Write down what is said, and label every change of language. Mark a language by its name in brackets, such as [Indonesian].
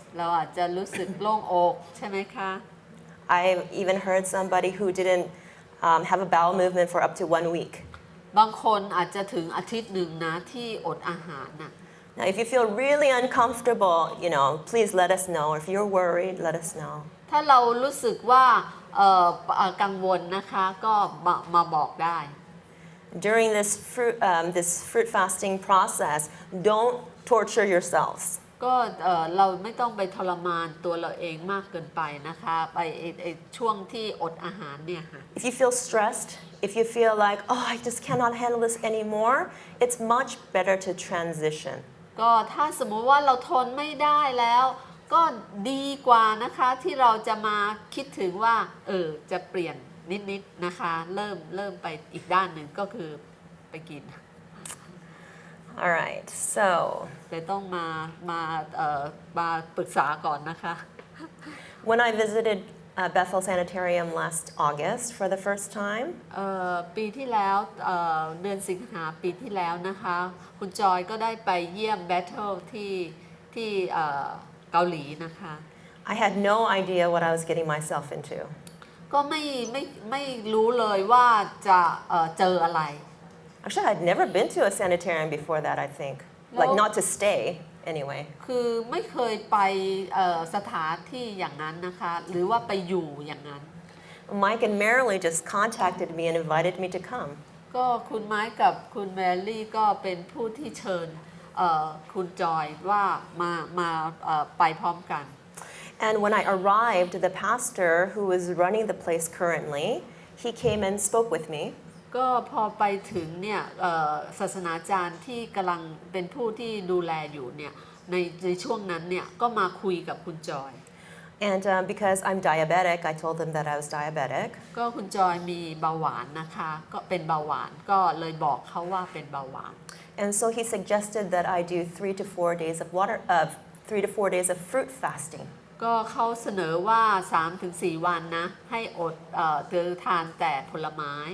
[Thai] เราอาจจะรู้สึกโล่งอกใช่ไหมคะ [English] I've even heard somebody who didn't have a bowel movement for up to 1 week. [Thai] บางคนอาจจะถึงอาทิตย์หนึ่งนะที่อดอาหารนะ [English] Now, if you feel really uncomfortable, please let us know. If you're worried, let us know. [Thai] ถ้าเรารู้สึกว่ากังวลนะคะก็มาบอกได้ [English] During this fruit fasting process, don't torture yourselves. [Thai] ก็เราไม่ต้องไปทรมานตัวเราเองมากเกินไปนะคะไปช่วงที่อดอาหารเนี่ยค่ะ [English] If you feel stressed, if you feel like, oh, I just cannot handle this anymore, it's much better to transition. [Thai] ก็ถ้าสมมุติว่าเราทนไม่ได้แล้ว ก็ดีกว่านะคะที่เราจะมาคิดถึงว่าจะเปลี่ยนนิดๆนะคะเริ่มไปอีกด้านหนึ่งก็คือไปกิน [English] All right, so [Thai] แต่ต้องมาปรึกษาก่อนนะคะ [English] when I visited Bethel Sanitarium last August for the first time, [Thai] ปีที่แล้วเดือนสิงหาปีที่แล้วนะคะคุณจอยก็ได้ไปเยี่ยม Battle ที่เกาหลีนะคะ [English] I had no idea what I was getting myself into. [Thai] ก็ไม่รู้เลยว่าจะเจออะไร [English] Actually, I'd never been to a sanitarium before that, I think. Like, not to stay, anyway. [Thai] คือไม่เคยไปสถานที่อย่างนั้นนะคะหรือว่าไปอยู่อย่างนั้น [English] Mike and Marilyn just contacted me and invited me to come. [Thai] ก็คุณไม้กับคุณแมรี่ก็เป็นผู้ที่เชิญคุณจอยว่ามาไปพร้อมกัน [English] And when I arrived, the pastor who is running the place currently, he came and spoke with me. [Thai] ก็พอไปถึงเนี่ยศาสนาจารย์ที่กำลังเป็นผู้ที่ดูแลอยู่เนี่ยในช่วงนั้นเนี่ยก็มาคุยกับคุณจอย [English] And because I'm diabetic, I told them that I was diabetic. [Thai] ก็คุณจอยมีเบาหวานนะคะก็เป็นเบาหวานก็เลยบอกเขาว่าเป็นเบาหวาน [English] And so he suggested that I do 3 to 4 days of fruit fasting. [Thai] ก็เขาเสนอว่า 3-4 วันนะให้อดทานแต่ผลไม้